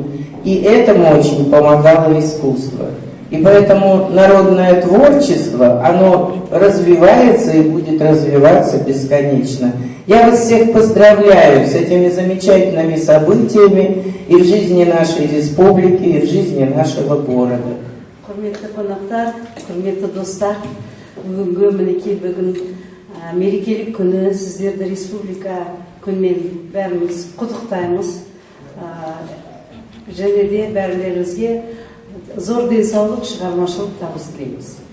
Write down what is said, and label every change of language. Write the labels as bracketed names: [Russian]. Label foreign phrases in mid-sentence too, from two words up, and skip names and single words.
[Russian] И этому очень помогало искусство. И поэтому народное творчество, оно развивается и будет развиваться бесконечно. Я вас всех поздравляю с этими замечательными событиями и в жизни нашей республики, и в жизни нашего города. [Kazakh] Құрметті қонақтар, құрметті достар, бүгінгі мінекей бүгін мерекелік күні сіздерді республика күнмен бәріміз құттықтаймыз. Және де бәрілеріңізге зор денсаулық, шығармашылық табыс тілейміз.